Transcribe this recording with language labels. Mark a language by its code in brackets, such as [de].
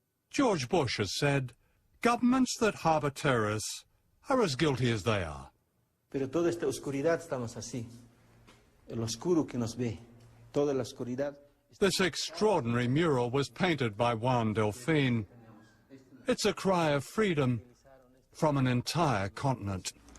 [en] George Bush has said, governments that harbour terrorists are as guilty as they are. [es] Pero toda esta oscuridad estamos así. El oscuro que nos ve. Toda la oscuridad. [en] This extraordinary mural was painted by Juan Delfin. It's a cry of freedom from an entire continent.